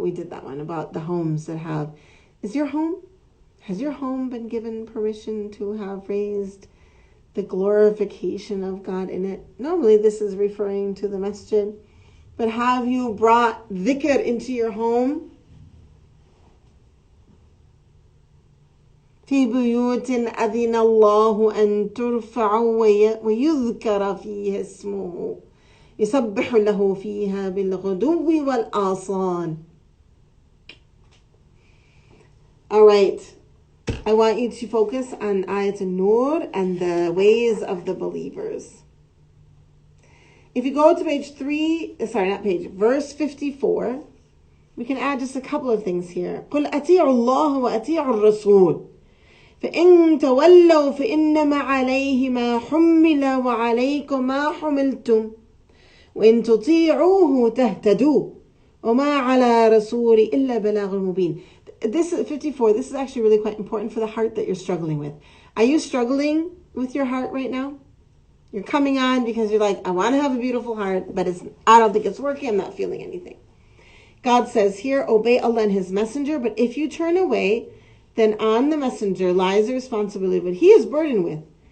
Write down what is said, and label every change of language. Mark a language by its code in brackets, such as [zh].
[en] We did that one about the homes that have. Has your home been given permission to have raised the glorification of God in it? Normally this is referring to the masjid, but have you brought dhikr into your home? [ar] في بيوت أذن الله أن ترفع ويذكر فيها اسمه يسبح له فيها بالغدو والآصال. [en] All right. I want you to focus on Ayat an-Nur and the ways of the believers. If you go to verse 54, we can add just a couple of things here. [ar] قل أطيعوا الله وأطيعوا الرسول فإن تولوا فإنما عليه ما حمل وعليكم ما حملتم وإن تطيعوه تهتدوا وما على رسول إلا بلاغ المبين. [en] This is 54. This is actually really quite important for the heart that you're struggling with. Are you struggling with your heart right now? You're coming on because you're like, I want to have a beautiful heart, but I don't think it's working. I'm not feeling anything. God says here, obey Allah and His Messenger, but if you turn away, then on the messenger lies the responsibility of what he is burdened with.